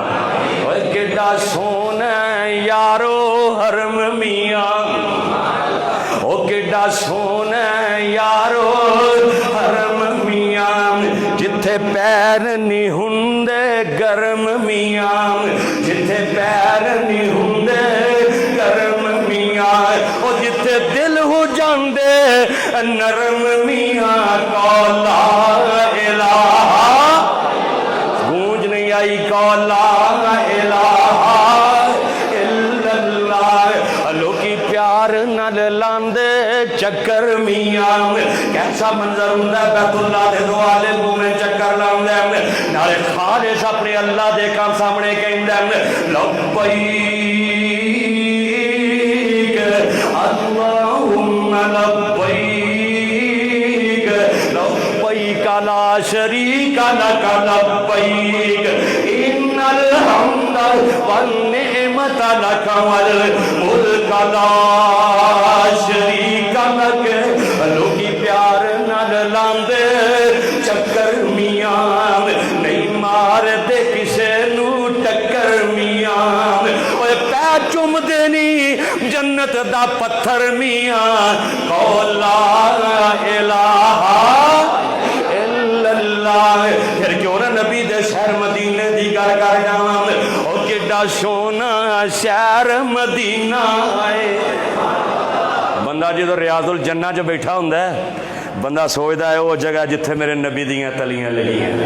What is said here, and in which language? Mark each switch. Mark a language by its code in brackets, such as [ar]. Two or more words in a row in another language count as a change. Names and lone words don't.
[pa] اوئے کڈا سوہنا یارو حرم میاں، او کڈا سوہنا یارو حرم میاں. جتھے پیر نہیں ہندے گرم میاں، جتھے پیر نہیں ہندے گرم میاں. او جتھے دل ہو جاندے نرم میاں. [ar] قولا إله [pa] گونج نہیں آئی [ar] قولا إله إلا الله. [pa] لوکی پیار نال لاندے چکر میاں. کیسا منظر ہندا بیت اللہ دے دوالے گھومے چکر لاندے نالے خالص اپنے اللہ دے کام سامنے کہندے [ar] لبيك اللهم لبيك لبيك لا شريك لك لبيك إن الحمد والنعمة لك والملك لا شريك لك. [pa] لوکی پیار نال لاندے چکر میاں نہیں ماردے کسے نوں ٹکر میاں. اوئے پیر چمدے نی جنت دا پتھر میاں. [ar] قولا إله إلا الله. [pa] پھر کیوں نہ نبی دے شہر مدینے دی گل کر جاواں. او کڈا سوہنا شہر مدینہ ہے. بندہ جو ریاض الجنۃ چ بیٹھا ہندا ہے بندہ سوچدا ہے وہ جگہ جتھے میرے نبی دیاں تلیاں لگیاں نے.